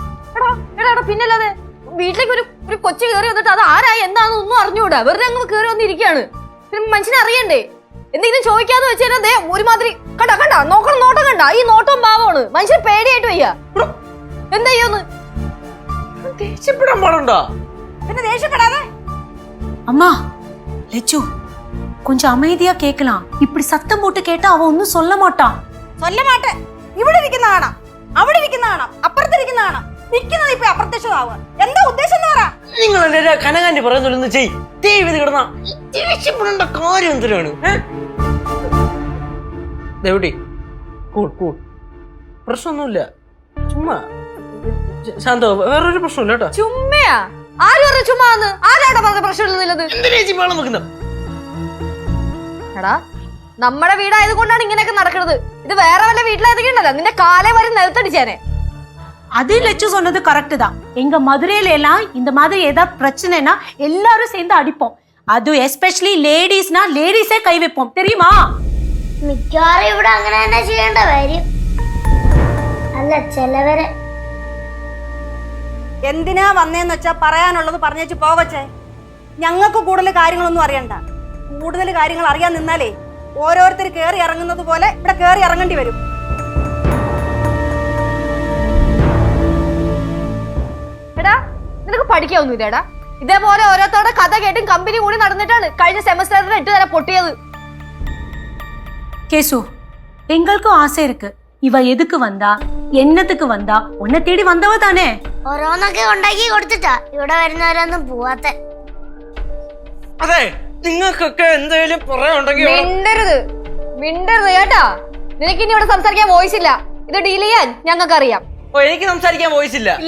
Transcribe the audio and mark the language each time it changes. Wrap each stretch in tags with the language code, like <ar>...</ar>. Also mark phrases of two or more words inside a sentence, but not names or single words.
<ml>എടാ പിന്നല്ലാതെ വീട്ടിലേക്ക് ഒരു കൊച്ചു കയറി വന്നിട്ട് അത് ആരായി എന്താണെന്ന് ഒന്നും അറിഞ്ഞൂടാ. വെറുതെ അങ്ങ് കയറി വന്നിരിക്കുകയാണ്. മനുഷ്യനെ അറിയണ്ടേ? എന്തെങ്കിലും ചോദിക്കാന്ന് വെച്ചാൽ ഒരുമാതിരി കണ്ട നോട്ടം കണ്ട. ഈ നോട്ടവും ഭാവമാണ്. മനുഷ്യൻ പേടിയായിട്ട് വയ്യ. എന്താ ചെയ്യോന്ന് ദേഷ്യപ്പെടാൻ പാടുണ്ടോ? പിന്നെ ദേഷ്യപ്പെടാതെ.</ml> <ta>அம்மா லெச்சு கொஞ்சம் அமைதியா கேட்கலாம். இப்படி சத்தம் போட்டு கேட்டா அவன் ஒன்னும் சொல்ல மாட்டான். சொல்ல மாட்டேன்.</ta> <ml>ഇവിടെ ഇരിക്കുന്ന കാണാം, അവിടെ ഇരിക്കുന്ന കാണാം, അപ്പുറത്തിരിക്കുന്ന കാണാം. നിൽക്കുന്നത് ഇപ്പൊ അപ്രത്യക്ഷമാവുക. എന്താ ഉദ്ദേശം എന്ന് പറ. നിങ്ങൾ എന്റെ കനകാന്റി പറയുന്നൊന്ന് ചെയ്. ദൈവം ഇത് കിടന്ന ദേഷ്യപ്പെടേണ്ട കാര്യം എന്തിനാണ്? ദേവട്ടി കൂൾ പ്രശ്നമൊന്നുമില്ല. ചുമ്മാ ശാന്തോ, വേറൊരു പ്രശ്നമില്ല കേട്ടോ. ചുമ്മയാ? ആര് പറഞ്ഞ ചുമ്മാന്ന്? ആരാടാ പറഞ്ഞ പ്രശ്നമില്ലെന്നുള്ളത്? എടാ നമ്മുടെ വീടായത് കൊണ്ടാണ് ഇങ്ങനെയൊക്കെ നടക്കുന്നത്. ഇത് വേറെ വല്ല വീട്ടിലായതൊക്കെയുണ്ടല്ലോ നിന്റെ കാലേ വരെ നിലത്തടിച്ചേനെ.</ml> <ta>அது லெச்சு சொன்னது கரெக்ட் தான். எங்க மதுரையில எல்லாம் இந்த மாதிரி ஏதாவது பிரச்சனைனா எல்லாரும் சேர்ந்து அடிப்போம். அது எஸ்பெஷலி லேடிஸ்னா லேடிஸே கை வைப்போம், தெரியுமா?</ta> <ml>മിക്കവാറും ഇവിടെ അങ്ങനെ തന്നെ ചെയ്യേണ്ട വരും. അല്ല ചിലവരെ. എന്തിനാ വന്നേന്ന് വെച്ചാ പറയാനുള്ളത് പറഞ്ഞേച്ച് പോവച്ചേ. ഞങ്ങൾക്ക് കൂടുതൽ കാര്യങ്ങളൊന്നും അറിയണ്ട. കൂടുതൽ കാര്യങ്ങൾ അറിയാൻ നിന്നാലേ ഓരോരുത്തർ കേറി ഇറങ്ങുന്നത് പോലെ ഇവിടെ കേറി ഇറങ്ങേണ്ടി വരും. എടാ നിനക്ക് പഠിക്കാവൊന്നുമില്ലടാ. ഇതേപോലെ ഓരോരുത്തരുടെ കഥ കേട്ടും കമ്പനി കൂടി നടന്നിട്ടാണ് കഴിഞ്ഞ സെമസ്റ്ററിൽ 8 തല പൊട്ടിയത്.</ml> <ta>கேசு எங்களுக்கும் ஆசை இருக்கு. இவ எதுக்கு வந்தா, என்னத்துக்கு வந்தா? உன்னை தேடி வந்தவ தானே.</ta> <ml>ഓരോന്നൊക്കെ ഉണ്ടാക്കി കൊടുത്തിട്ടാ ഇവിടെ വരുന്നവരൊന്നും പോവാത്ത. അതെ, നിങ്ങൾക്കൊക്കെ എന്തെങ്കിലും പറയാനുണ്ടെങ്കിൽ മിണ്ടരുത് കേട്ടാ. നിനക്ക് ഇനി ഇവിടെ സംസാരിക്കാൻ വോയിസ് ഇല്ല. ഇത് ഡീൽ ചെയ്യാൻ ഞങ്ങൾക്ക് അറിയാം. ഓ, എനിക്ക് സംസാരിക്കാൻ വോയിസ് ഇല്ല. ഇല്ല.</ml>